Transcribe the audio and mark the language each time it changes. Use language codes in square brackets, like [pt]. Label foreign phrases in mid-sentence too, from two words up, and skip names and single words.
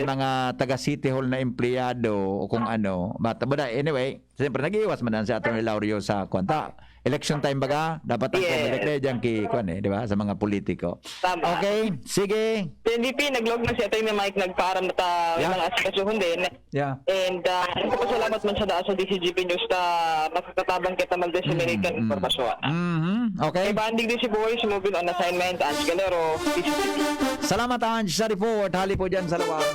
[bik] Ang mga taga City Hall na empleyado o kung [en] But anyway, [bik] siyempre nag-iwas man si Atty. Laurio sa kwanta. Election time baga, dapat ang COMELEC dyan di ba? Sa mga politiko. Tama. Okay, sige. Si NDP, nag-log na si Atty. Mike, nagparam na mga asikasuhon din. [en] Yeah. [bik] And nagpapasalamat man sa sa DCGP News na nakakatabang kita mag-disseminate ng informasyon. [en] Okay. [bik] Kay banding din si Boy, [en] moving on assignment, [bik] Ange Galero, DCGP. Salamat, Ange, sa report. Hali po dyan sa luwa.